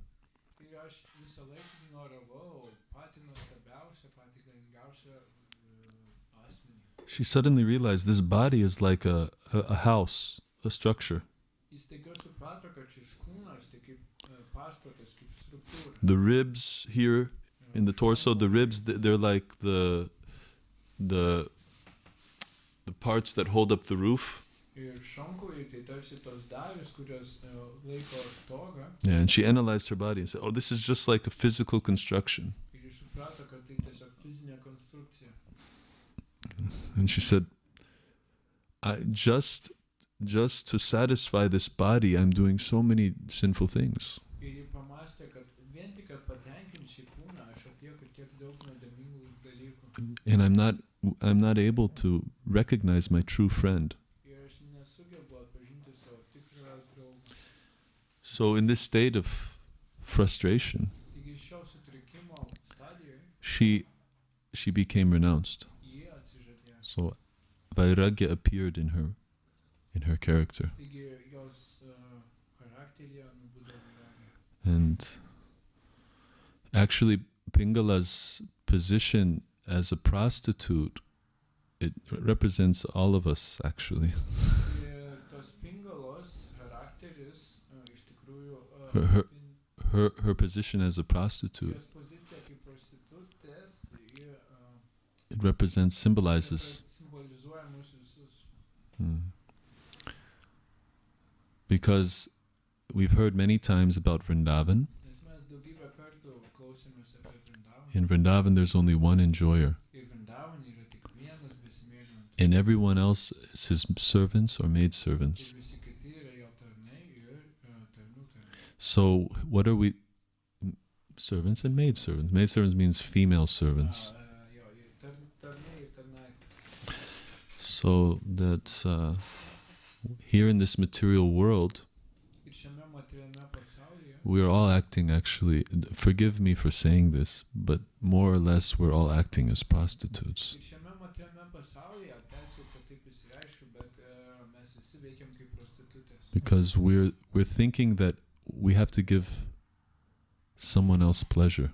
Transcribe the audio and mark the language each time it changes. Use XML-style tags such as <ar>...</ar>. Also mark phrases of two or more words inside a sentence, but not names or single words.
<lt>Ir aš visą laiką ignoravau patį nuostabiausią, patį galingiausią asmenį.</lt> <en>She suddenly realized this body is like a house, a structure.</en> <lt>Jis staiga suprato, kad šis kūnas tai kaip pastatas, kaip struktūra.</lt> <en>The ribs here in the torso, the ribs, they're like the parts that hold up the roof.</en> <lt>Ir šonkauliai tai tarsi tos dalys, kurios laiko stogą.</lt> <en>Yeah, and she analyzed her body and said, oh, this is just like a physical construction.</en> <lt>Ir jis suprato, kad tai tiesiog fizinė konstrukcija.</lt> <en>And she said, just to satisfy this body, I'm doing so many sinful things.</en> <lt>Ir ji pamastė, kad vien tik kad patenkinti šį kūną, aš atlieku tiek daug nuodėmingų dalykų.</lt> <en>And I'm not able to recognize my true friend.</en> <lt>Ir aš nesugebu atpažinti savo tikrą draugą.</lt> <en>So in this state of frustration,</en> <lt>Taigi šio sutrikimo</lt> <en>she</en> <lt>stadijoje</lt> <en>became renounced.</en> <lt>ji atsižadėjo.</lt> <en>So vairagya appeared in her character.</en> <lt>Taigi jos charakteryje nubudo vairagya.</lt> <en>And actually Pingala's position as a prostitute, it represents all of us, actually.</en> <lt>Ir tos Pingalos charakteris iš tikrųjų</lt> <en>Her position as a prostitute,</en> <lt>jos pozicija kaip prostitutės</lt> <en>it represents, symbolizes,</en> <lt>simbolizuoja mus visus.</lt> <en>because we've heard many times about Vrindavan.</en> <lt>Nes mes daugybę kartų klausėmės apie Vrindavan.</lt> <en>In Vrindavan, there's only one enjoyer,</en> <lt>Ir Vrindavan yra tik vienas besimėlinantis.</lt> <en>and everyone else is his servants or maidservants.</en> <lt>Ir visi kiti yra jo tarnai ir tarnų tarnai.</lt> <en>So what are we? Servants and maidservants. Maidservants means female servants.</en> <lt>Jo, tarnai ir tarnaitės.</lt> <en>So that here in this material world,</en> <lt>Ir šiame materialiame pasaulyje</lt> <en>we are all acting, actually, forgive me for saying this, but more or less we're all acting as prostitutes.</en> <lt>ir šiame materialiame pasaulyje, atleisiu, kad taip išsireiškiu, bet mes visi veikiam kaip prostitutės.</lt> <en>Because we're thinking that we have to give someone else pleasure.</en>